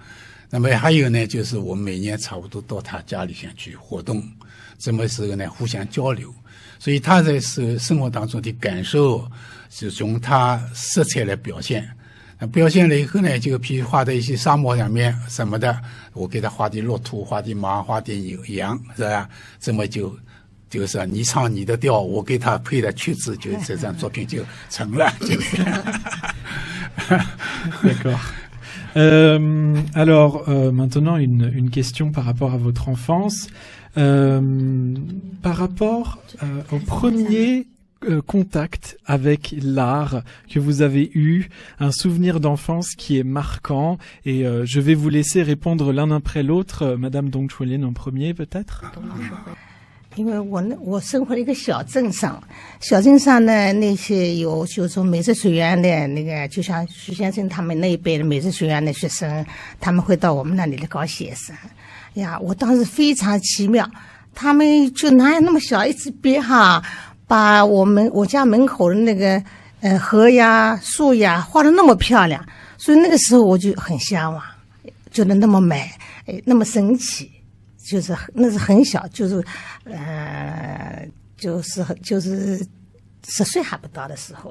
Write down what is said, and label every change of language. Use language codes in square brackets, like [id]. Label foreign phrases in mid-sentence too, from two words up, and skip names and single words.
[zh] 那么还有呢，就是我们每年差不多到他家里先去活动，这么时候呢互相交流，所以他在生活当中的感受是从他色彩来表现。表现了以后呢，就譬如画的一些沙漠上面什么的，我给他画的骆驼，画的马，画的羊，是吧？这么就是你唱你的调，我给他配的曲子，就这张作品就成了，就是。 [fr] D'accord. Alors, maintenant, une question par rapport à votre enfance. Par rapport au premier contact avec l'art que vous avez eu, un souvenir d'enfance qui est marquant, et je vais vous laisser répondre l'un après l'autre. Madame Dong Chuen Lien en premier, peut-être. [zh] 因为我生活在一个小镇上呢，那些就是说美术学院的那个，就像徐先生他们那一辈的美术学院的学生，他们会到我们那里来搞写生。呀，我当时非常奇妙， 他们就哪有那么小，一支笔哈，把我家门口的那个河呀、树呀画得那么漂亮，所以那个时候我就很向往，觉得那么美，那么神奇，就是那是很小，就是10岁还不到的时候。